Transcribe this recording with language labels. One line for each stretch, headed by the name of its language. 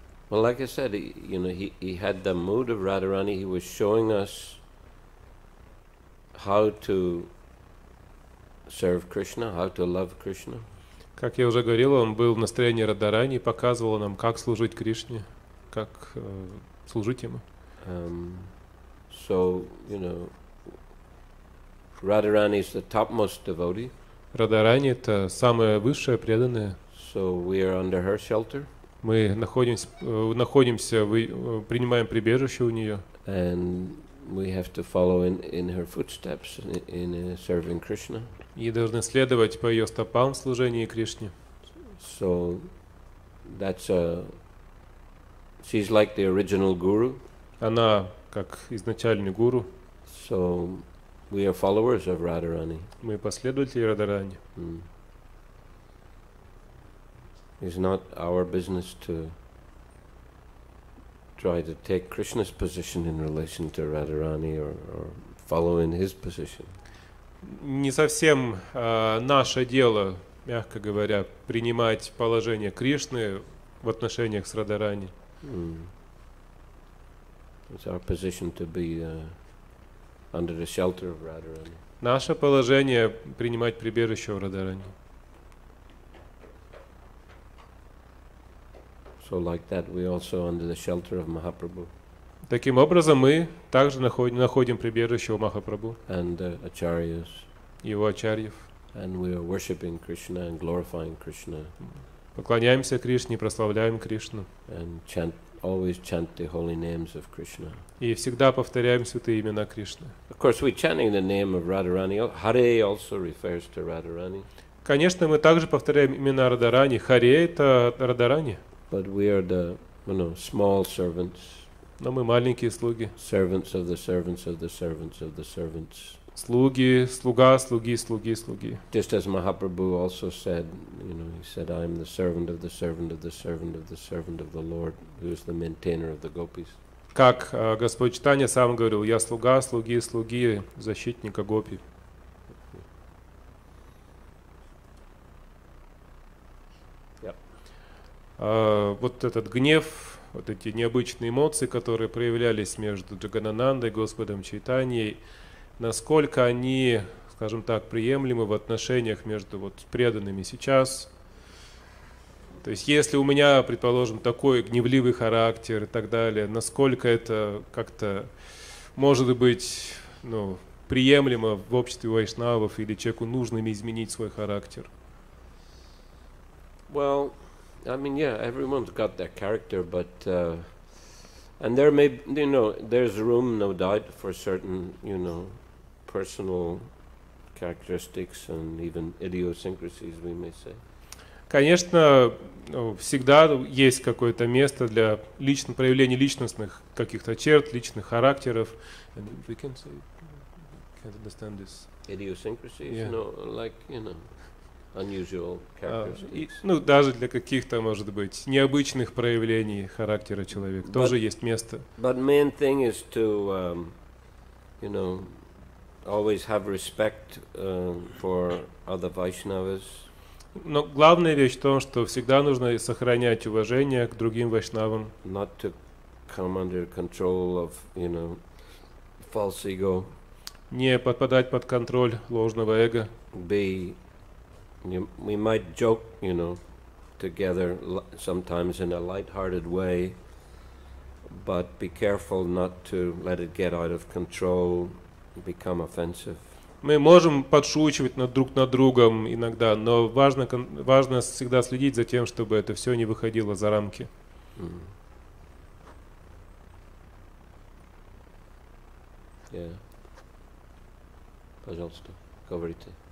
English: Well, like I said, he had the mood of Radharani. He was showing us how to serve Krishna, how to love Krishna.
Russian: Как я уже говорил, он был в настроении Радарани и показывал нам, как служить Кришне, как служить ему.
English: So, Radharani is the topmost devotee.
Russian: Радарани — это самая высшая преданная.
English: So we are under her shelter.
Russian: Мы принимаем прибежище у нее.
English: And we have to follow in her footsteps in serving Krishna.
Russian: И должны следовать по ее стопам в служении Кришне.
English: So she's like the original guru.
Russian: Она как изначальный гуру.
English: So we are followers of Radharani.
Russian: Мы последователи Радарани.
English: It's not our business to try to take Krishna's position in relation to Radharani or follow in his position.
Russian: Не совсем наше дело, мягко говоря, принимать положение Кришны в отношениях с Радарани.
English: It's our position to be under the shelter of Radharani.
Russian: Наше положение принимать прибежище у Радарани.
English: So like that, we also under the shelter of Mahaprabhu.
Russian: Таким образом, мы также находим прибежище у Махапрабху
English: and acharyas.
Russian: И его ачарьев.
English: And we are worshiping Krishna and glorifying Krishna.
Russian: Поклоняемся Кришне, прославляем Кришну.
English: And always chant the holy names of Krishna.
Russian: И всегда повторяем святые имена Кришны.
English: Of course, we're chanting the name of Radharani. Hare also refers to Radharani.
Russian: Конечно, мы также повторяем имена Радарани. Харе — это Радарани.
English: But we are the, small servants.
Russian: Но мы маленькие слуги.
English: Servants of the servants of the servants of the servants.
Russian: Слуги, слуга, слуги, слуги, слуги.
English: Just as Mahaprabhu also said, he said, I am the servant of the servant of the servant of the servant of the Lord, who is the maintainer of the gopis.
Russian: Как Господь Чайтанья сам говорил, я слуга, слуги, слуги, защитника гопи. Вот этот гнев, вот эти необычные эмоции, которые проявлялись между Джагананандой и Господом Чайтаньей, насколько они, скажем так, приемлемы в отношениях между преданными сейчас. То есть если у меня, предположим, такой гневливый характер и так далее, насколько это как-то может быть приемлемо в обществе вайшнавов, или человеку нужно изменить свой характер?
English: Well, I mean, yeah, everyone's got their character, but and there may, there's room, no doubt, for certain, personal characteristics and even idiosyncrasies, we may say.
Russian: Конечно, всегда есть какое-то место для проявления личностных каких-то черт, личных характеров.
English: And we can say, can't understand this. Idiosyncrasies, Yeah. like, unusual characteristics.
Russian: Даже для каких-то, может быть, необычных проявлений характера человека тоже есть место.
English: But main thing is to, always have respect for other Vaishnavas.
Russian: Но главная вещь в том, что всегда нужно сохранять уважение к другим вайшнавам.
English: Not to come under control of, false ego.
Russian: Не подпадать под контроль ложного эго.
English: We might joke, together sometimes in a light-hearted way, but be careful not to let it get out of control, become offensive.
Russian: Мы можем подшучивать друг над другом иногда, но важно всегда следить за тем, чтобы это все не выходило за рамки. Yeah. Пожалуйста, говорите.